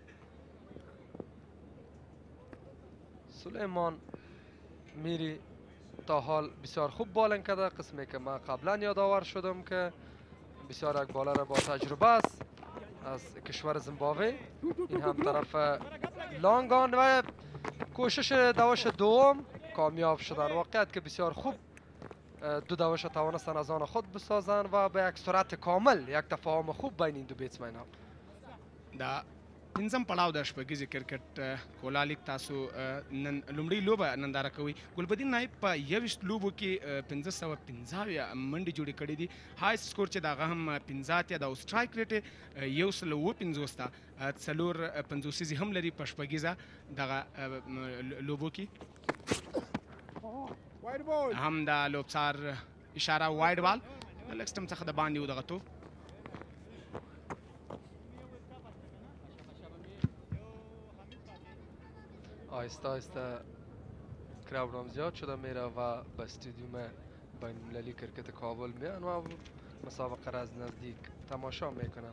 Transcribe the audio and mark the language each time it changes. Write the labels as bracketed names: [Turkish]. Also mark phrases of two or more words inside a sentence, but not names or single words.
[Persian] سلیمان میری تا حال بسیار خوب بالنگ کرده، قسمی که من قبلا یادآور شدم که بسیار یک بالر با تجربه است از کشور زیمبابوه. این هم طرف لانگان و کوشش دوش دوم کامیاب شدن. واقعیت که بسیار خوب 2 دوش توانستن از آن خود بسازن و به یک سرعت کامل یک تفاهم خوب بین این دو بیټسمن ها. [Pashto] دا پنځم پړاو د شپږیزې کرکټ کولا لیګ تاسو نن لومړی لوبه ننداره کوي. ګلبدین نایب په 21 لوبو کې 1515 منډې جوړې کړې دي. [English] highest score [Pashto] چې د هغه هم 15 اتیا د او [English] strike rate [Pashto] یې 150 ته 4 هم لري په شپږیزه دغه لوبو کې. هم د لوبڅار اشاره [English] wide ball [Pashto] د [English] leg stump [Pashto] څخه د باندې و دغه توپ. [Persian] آهسته آهسته کراود هم زیاد شده میره و به استادیوم بین المللی کرکت کابل میان و مسابقه را از نزدیک تماشا میکنن.